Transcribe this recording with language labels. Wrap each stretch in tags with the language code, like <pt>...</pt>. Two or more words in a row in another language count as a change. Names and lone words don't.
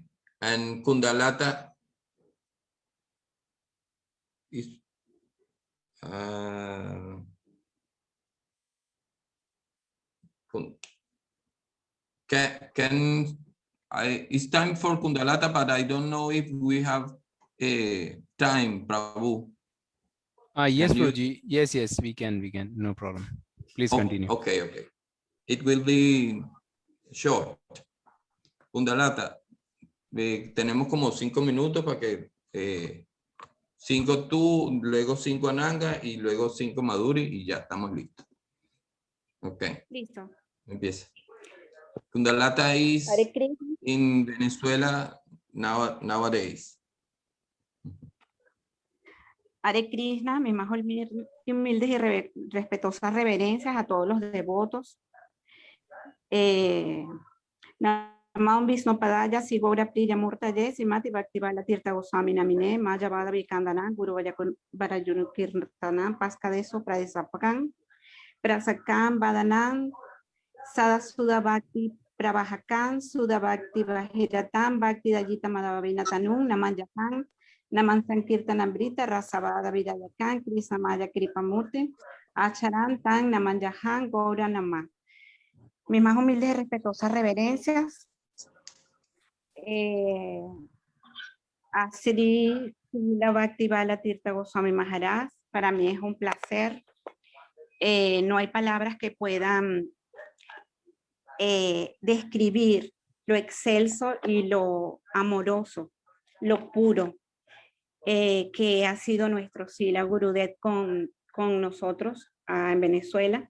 <en>And Kundalata is it's time for Kundalata, but I don't know if we have time, Prabhu. Yes, Can you- Prabhuji. Yes, we can. No problem. Please continue. Okay. It will be short. Kundalata,</en> <es>tenemos como 5 minutos para que 5 tú, luego 5 Ananga y luego 5 Maduri y ya estamos listos. Okay. Listo. Empieza.</es> <en>Kundalata is</en> <sa>हरे कृष्ण.</sa> <en>in Venezuela nowadays.</en> <sa>हरे कृष्ण,</sa> <es>mis más humildes y respetuosas reverencias a todos los devotos.</es> <sa>नमम् विष्णु पादाय, शिवोर प्रिय मूर्तये, सिमति भक्तिवल तीर्थ गोस्वामी नामिने, माया वाद विखण्डन, गुरु वरयुनु कीर्तन, पस्कदेसो प्रदेसपकन्, प्रसकन् बदनन्, सदा सुदा भक्ति प्रभकन्, सुदा भक्ति वहिरतन्, भक्ति दजित माधविनतनुन्, नमन् जपन्, नमन् सङ्कीर्तनम्ब्रित, रसवद विदयकन्, कृष्ण माया कृपमूर्ति, आचरन् तन्, नमन् जहान्, गौर नमन्.</sa> <es>Mis más humildes y respetuosas reverencias a Sri Srila Bhaktivala Tirtha Goswami Maharaj. Para mí es un placer. No hay palabras que puedan describir lo excelso y lo amoroso, lo puro que ha sido nuestro Srila Gurudev con nosotros en Venezuela.</es>